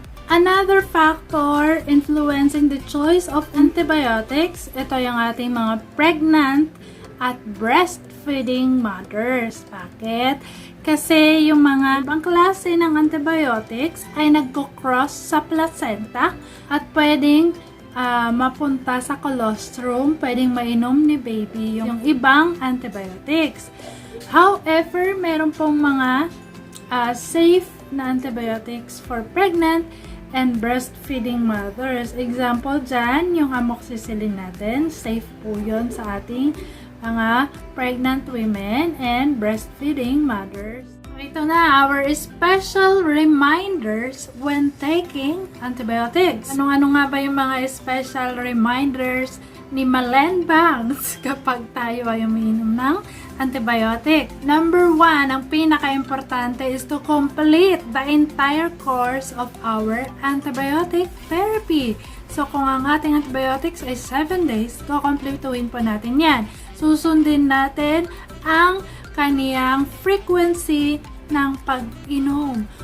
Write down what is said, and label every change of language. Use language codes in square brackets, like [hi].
[en] Another factor influencing the choice of antibiotics, [tl] ito yung ating mga [en] pregnant at breastfeeding mothers. [tl] Bakit? Kasi yung mga ibang klase ng antibiotics ay nagko-cross sa placenta at pwedeng mapunta sa colostrum, pwedeng mainom ni baby yung ibang antibiotics. [en] However, [tl] meron pong mga [en] safe na antibiotics for pregnant and breastfeeding mothers. [tl] Example dyan, yung amoxicillin natin, safe po yun sa ating mga [en] pregnant women and breastfeeding mothers. So, [tl] ito na, [en] our special reminders when taking antibiotics. [tl] Ano-ano nga ba yung mga special reminders ni Malen Banks kapag tayo ay umiinom ng antibiotic? [en] Number 1, [tl] ang pinaka-importante [en] is to complete the entire course of our antibiotic therapy. [tl] So, kung ang ating antibiotics ay 7 days, kukumpletuhin po natin yan. Susundin natin ang kaniyang frequency ng pag-inom.